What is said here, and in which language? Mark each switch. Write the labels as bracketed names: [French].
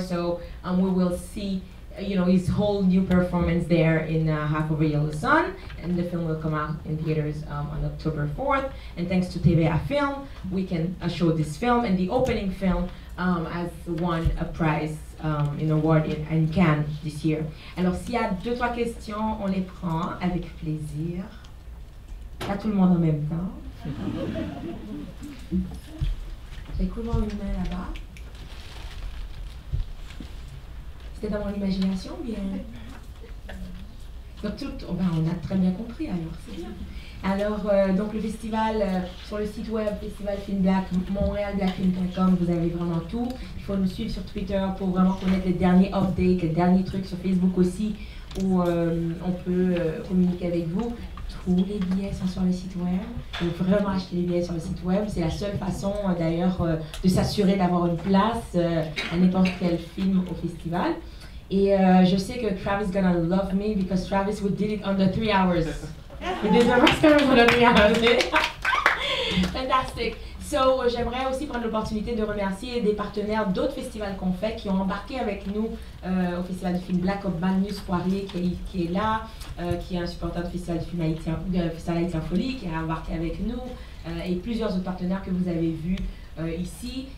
[English] So we will see, his whole new performance there in Half of a Yellow Sun, and the film will come out in theaters on October 4th. And thanks to TVA Film, we can show this film, and the opening film has won a prize, an award in Cannes this year. [French] Alors s'il y a 2-3 questions, on les prend avec plaisir. Pas tout le monde en même temps. J'ai cru voir une main là-bas. C'était dans mon imagination, bien. Donc on a très bien compris alors, c'est bien. Alors, donc le festival, sur le site web Festival Film Black, montrealblackfilm.com, vous avez vraiment tout. Il faut nous suivre sur Twitter pour vraiment connaître les derniers updates, les derniers trucs sur Facebook aussi, où on peut communiquer avec vous. Tous les billets sont sur le site web. Il faut vraiment acheter les billets sur le site web. C'est la seule façon d'ailleurs de s'assurer d'avoir une place à n'importe quel film au festival. Et je sais que [English] Travis is gonna love me because Travis did it under 3 hours. We did the rest of it under 3 hours. Fantastic. [French] So, j'aimerais aussi prendre l'opportunité de remercier des partenaires d'autres festivals qu'on fait, qui ont embarqué avec nous au Festival du film Black, comme Magnus Poirier qui est là, qui est un supporter du Festival du film Festival Haïtien Folie, qui a embarqué avec nous, et plusieurs autres partenaires que vous avez vus ici.